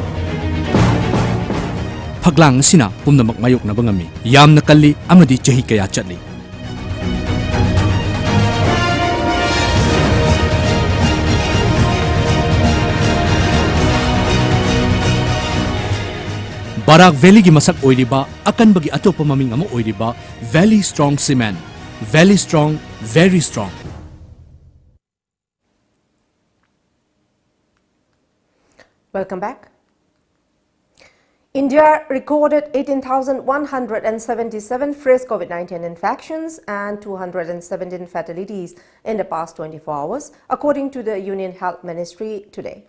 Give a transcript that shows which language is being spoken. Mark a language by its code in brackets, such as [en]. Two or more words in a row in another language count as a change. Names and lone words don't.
[mni] phaglang sina pumnamak mayok na bangami yamna kalli amadi chahi kaya chatli Barak Valley gi masak oiriba akanba gi atopa maming ama oiriba Valley Strong Cement. [en] Valley Strong, very strong. Welcome back. India recorded 18,177 fresh COVID-19 infections and 217 fatalities in the past 24 hours, according to the Union Health Ministry today.